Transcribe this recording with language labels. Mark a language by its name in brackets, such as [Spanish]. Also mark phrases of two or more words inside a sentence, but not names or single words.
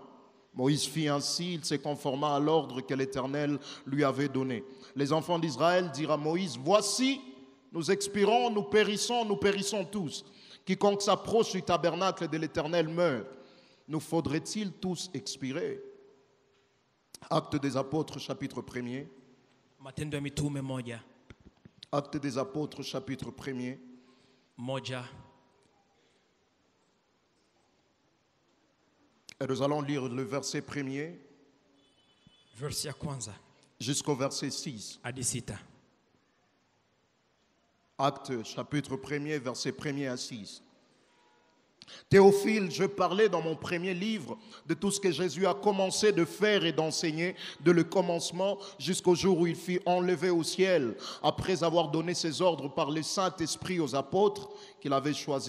[French] Moïse fit ainsi, il se conforma à l'ordre que l'Éternel lui avait donné. Les enfants d'Israël dirent à Moïse, voici, nous expirons, nous périssons tous. Quiconque s'approche du tabernacle de l'Éternel meurt. Nous faudrait-il tous expirer? Actes des Apôtres, chapitre 1er. [Swahili] Matendo ya Mitume moja. [French] Actes des Apôtres, chapitre 1er. [Swahili] Moja. [French] Et nous allons lire le verset 1er [Swahili] Verse ya kwanza [French] jusqu'au verset 6. [Swahili] hadi 6. [French] Actes, chapitre 1er, verset 1er à 6. Théophile, je parlais dans mon premier livre de tout ce que Jésus a commencé de faire et d'enseigner, de le commencement jusqu'au jour où il fut enlevé au ciel, après avoir donné ses ordres par le Saint-Esprit aux apôtres qu'il avait choisis.